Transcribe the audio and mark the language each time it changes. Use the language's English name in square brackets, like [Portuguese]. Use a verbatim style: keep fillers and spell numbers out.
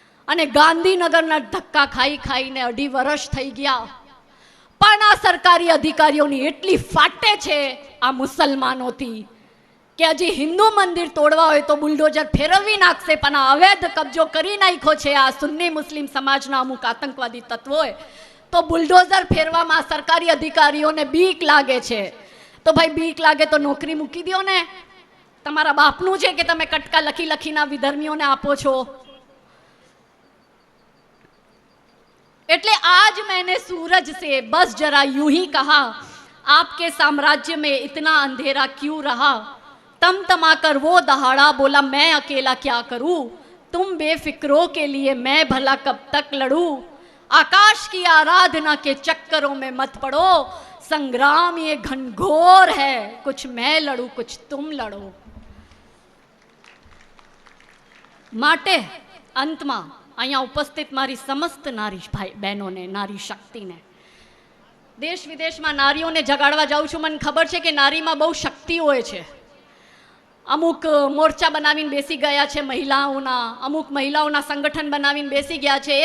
[Gujarati] અને ગાંધીનગરના ધક્કા ખાઈ ખાઈને અઢી વર્ષ થઈ ગયા, પણ આ સરકારી અધિકારીઓની એટલી ફાટે છે આ મુસલમાનોથી કે હજી હિન્દુ મંદિર તોડવા હોય તો બુલડોઝર ફેરવી નાખશે, પણ આ અવૈધ કબજો કરી નાખ્યો છે આ સુન્ની મુસ્લિમ સમાજના અમુક આતંકવાદી તત્વોએ, તો બુલડોઝર ફેરવામાં સરકારી અધિકારીઓને બીક લાગે છે. તો ભાઈ બીક લાગે તો નોકરી મૂકી દો ને. તમારા બાપનું છે કે તમે કટકા લખી લખીને વિધર્મીઓને આપો છો. [Hindi] એટલે આજ મેં સૂરજ સે બસ જરા यूं ही कहा, आपके साम्राज्य में इतना अंधेरा क्यों रहा, तम तमा कर वो दहाड़ा बोला मैं अकेला क्या करूं, तुम बेफिक्रों के लिए मैं भला कब तक लड़ूं, आकाश की आराधना के चक्करों में मत पड़ो, संग्राम ये घनघोर है, कुछ मैं लड़ूं कुछ तुम लड़ो. माटे अंत में [Gujarati] અહીંયા ઉપસ્થિત મારી સમસ્ત નારી ભાઈ બહેનોને, નારી શક્તિને, દેશ વિદેશમાં નારીઓને જગાડવા જાઉં છું. મને ખબર છે કે નારીમાં બહુ શક્તિ હોય છે. અમુક મોરચા બનાવીને બેસી ગયા છે મહિલાઓના, અમુક મહિલાઓના સંગઠન બનાવીને બેસી ગયા છે.